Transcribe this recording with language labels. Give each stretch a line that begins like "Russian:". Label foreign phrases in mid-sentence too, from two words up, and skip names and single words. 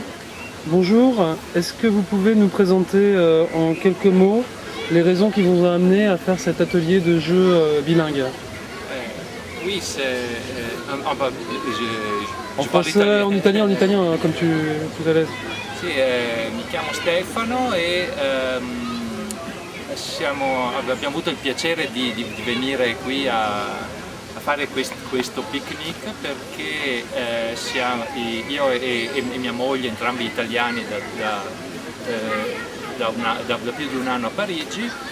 French: Bonjour, est-ce que vous pouvez nous présenter en quelques mots les raisons qui vous ont amené à faire cet atelier de jeu bilingue? Oui, c'est En français, en italien, comme tu es à l'aise.
Italian: Sì, mi chiamo Stefano e abbiamo avuto il piacere di venire qui a fare questo picnic perché io e mia moglie, entrambi italiani da più di un anno a Parigi,